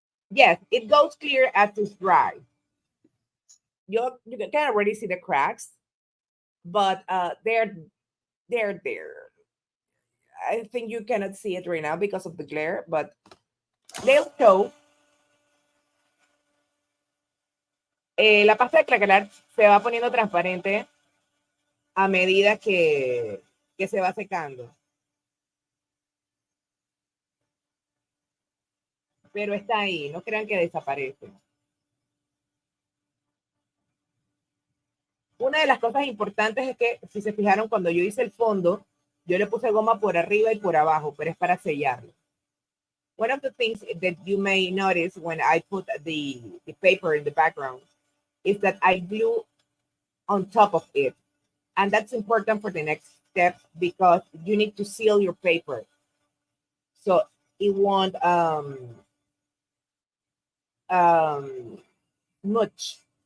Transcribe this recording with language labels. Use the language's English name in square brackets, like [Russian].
[English] Yes, it goes clear as it's dry. You can already see the cracks, but they're there. I think you cannot see it right now because of the glare, but they'll show. [Spanish] La pasta de craquelar se va poniendo transparente a medida que se va secando, pero está ahí, no crean que desaparece. Una de las cosas importantes es que, si se fijaron, cuando yo hice el fondo, yo le puse goma por arriba y por abajo, pero es para sellarlo. [English] One of the things that you may notice when I put the paper in the background is that I glue on top of it. And that's important for the next step because you need to seal your paper. So it won't um, much.